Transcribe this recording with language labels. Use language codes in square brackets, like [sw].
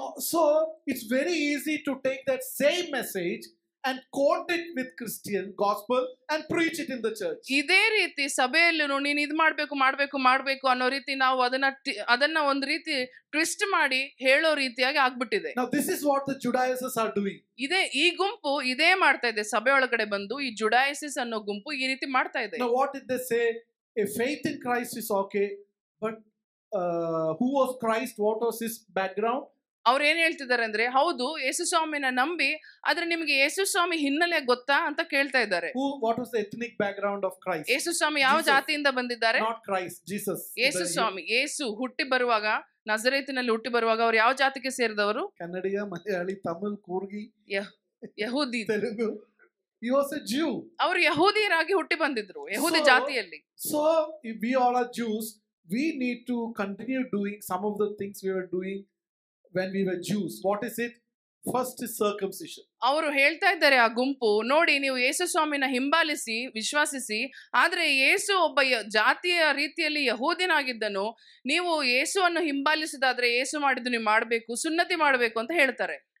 [en] So it's very easy to take that same message and quote it with Christian gospel and preach it in the church. [kn] ಇದೇ ರೀತಿ ಸಭೆಯಲ್ಲೂ ನೀನು ಇದು ಮಾಡ್ಬೇಕು ಅನ್ನೋ ರೀತಿ ನಾವು ಅದನ್ನ ಒಂದು ರೀತಿ ಟ್ವಿಸ್ಟ್ ಮಾಡಿ ಹೇಳೋ ರೀತಿಯಾಗಿ ಆಗ್ಬಿಟ್ಟಿದೆ. [en] Now this is what the Judaizers are doing. [kn] ಈ ಗುಂಪು ಇದೇ ಮಾಡ್ತಾ ಇದೆ. ಸಭೆ ಒಳಗಡೆ ಬಂದು ಈ ಜುಡಾಯಿಸಿಸ್ ಅನ್ನೋ ಗುಂಪು ಈ ರೀತಿ ಮಾಡ್ತಾ ಇದೆ. [en] Now what did they say? A faith in Christ is okay, but who was Christ? What was his background? [kn] ಅವ್ರು ಏನ್ ಹೇಳ್ತಿದ್ದಾರೆ ಅಂದ್ರೆ, ಹೌದು ಯೇಸು ಸ್ವಾಮಿನ ನಂಬಿ, ಆದ್ರೆ ನಿಮ್ಗೆ ಯೇಸು ಸ್ವಾಮಿ ಹಿನ್ನೆಲೆ ಗೊತ್ತಾ ಅಂತ ಕೇಳ್ತಾ ಇದ್ದಾರೆ. [en] What was the ethnic background of Christ? [kn] ಯೇಸು ಸ್ವಾಮಿ ಯಾವ ಜಾತಿಯಿಂದ ಬಂದಿದ್ದಾರೆ? [en] Not Christ, Jesus. [kn] ಯೇಸು ಸ್ವಾಮಿ, ಯೇಸು ಹುಟ್ಟಿ ಬರುವಾಗ ನಜರೇತಿನಲ್ಲಿ ಹುಟ್ಟಿ ಬರುವಾಗ ಅವರು ಯಾವ ಜಾತಿಗೆ ಸೇರಿದವರು? ಕನ್ನಡಿಗ, Malayali, Tamil, ಕೂರ್ಗಿ, ಯಹೂದಿ, [en] Telugu. He was a Jew. [kn] ಅವರು ಯಹೂದಿಯರಾಗಿ ಹುಟ್ಟಿ ಬಂದಿದ್ರು, ಯಹೂದಿ ಜಾತಿಯಲ್ಲಿ. [en] So if we all are Jews, we need to continue doing some of the things we were doing when we were Jews. What is it? First is circumcision. [kn] ಅವರು ಹೇಳ್ತಾ ಇದ್ದಾರೆ ಆ ಗುಂಪು, ನೋಡಿ ನೀವು ಯೇಸು ಸ್ವಾಮಿನ ಹಿಂಬಾಲಿಸಿ ವಿಶ್ವಾಸಿಸಿ, ಆದ್ರೆ ಯೇಸು ಒಬ್ಬ ಜಾತಿಯ ರೀತಿಯಲ್ಲಿ ಯಹೂದಿನಾಗಿದ್ದನು, ನೀವು ಯೇಸುವನ್ನು ಹಿಂಬಾಲಿಸಿದಾದ್ರೆ ಯೇಸು ಮಾಡಿದ್ದು ನೀವು ಮಾಡಬೇಕು, ಸುನ್ನತಿ ಮಾಡಬೇಕು ಅಂತ ಹೇಳ್ತಾರೆ.